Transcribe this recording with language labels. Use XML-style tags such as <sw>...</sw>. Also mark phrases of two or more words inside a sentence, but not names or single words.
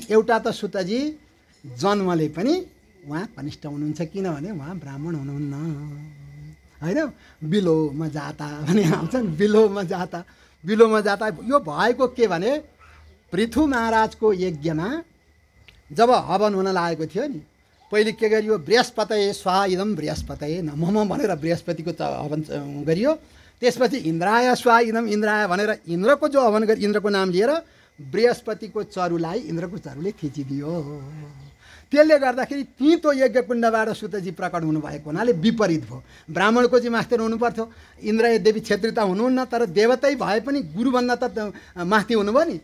<ne>एउटा त सुतजी जन्मले पनि उहाँ कनिष्ठ हुनुहुन्छ, किनभने उहाँ ब्राह्मण हुनुहुन्न होइन। बिलोमा जाता भने आउँछन्, बिलोमा जाता यो भएको के भने पृथु महाराजको यज्ञमा जब हवन हुन लागेको थियो नि, पहिले के गरियो,</ne> <sa>बृहस्पतये स्वाहा इदं बृहस्पतये नमः</sa> <ne>भनेर बृहस्पतिको हवन गरियो। त्यसपछि</ne> <sa>इन्द्राय स्वाहा इदं इन्द्राय</sa> <ne>भनेर इन्द्रको जो हवन गरी इन्द्रको नाम लिएर बृहस्पतिको चरुलाई इन्द्रको चरुले खिचिदियो। त्यसले गर्दाखेरि तितो यज्ञ कुण्डबाट सुतजी प्रकट हुनुभएको हुनाले विपरीत भयो। ब्राह्मणको चाहिँ मास्टर हुनुपर्थ्यो, इन्द्र देवी क्षेत्री त हुनुहुन्न, तर देवतै भए पनि गुरुभन्दा त माथि हुनुभयो नि।</ne>